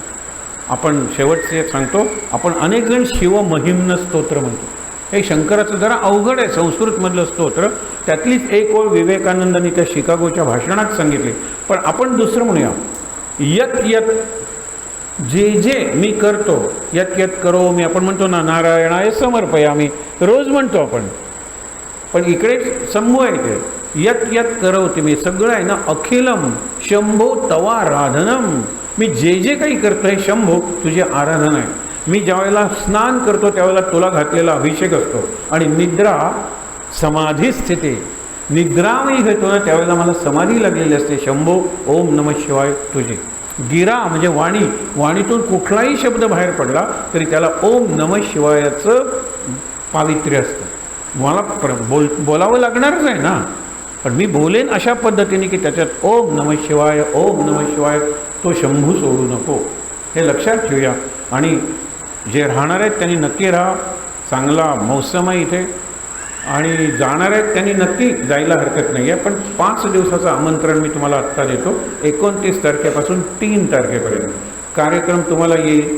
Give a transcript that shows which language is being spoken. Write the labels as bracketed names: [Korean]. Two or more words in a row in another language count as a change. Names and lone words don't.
[Marathi] आपण शेवटचे सांगतो, आपण अनेक जण शिवमहिम्न स्तोत्र म्हणतो. हे शंकराचं जरा अवघड आहे, संस्कृतमधलं स्तोत्र. त्यातलीच एक ओळ विवेकानंदांनी त्या शिकागोच्या भाषणात सांगितली. पण आपण दुसरं म्हणूया, [Sanskrit] यत यत, [Marathi] जे जे मी करतो, [Sanskrit] यत यत करो [Marathi] मी. आपण म्हणतो ना, [Sanskrit] नारायणाय समर्पयामी, [Marathi] रोज म्हणतो आपण. पण इकडे समूह आहे ते, [Sanskrit] यत यत करवते [Marathi] मी, सगळं आहे ना. [Sanskrit] अखिलम शंभो तवा राधनम, [Marathi] मी जे जे काही करतो हे शंभो तुझी आराधना आहे. मी ज्यावेळेला स्नान करतो त्यावेळेला तुला घातलेला अभिषेक असतो. आणि निद्रा समाधी स्थिती, निद्रा मी घेतो ना त्यावेळेला मला समाधी लागलेली असते. [Sanskrit] शंभो ओम नमः शिवाय तुझी. [Marathi] गिरा म्हणजे वाणी, वाणीतून कुठलाही शब्द बाहेर पडला तरी त्याला ओम नमः शिवायाचं पावित्र्य असतं. मला बोलावं लागणारच आहे ना. पण मी बोलेन अशा पद्धतीने की त्याच्यात [Sanskrit] ओम नमः शिवाय ओम नमः शिवाय [Marathi] तो शंभू सोडू नको, हे लक्षात ठेवूया. आणि जे राहणार आहेत त्यांनी नक्की राहा, चांगला मौसम आहे इथे, आणि जाणार आहेत त्यांनी नक्की जायला हरकत नाही आहे. पण 5 दिवसाचं आमंत्रण मी तुम्हाला आत्ता देतो. 29 तारखेपासून 3 तारखेपर्यंत कार्यक्रम तुम्हाला येईल.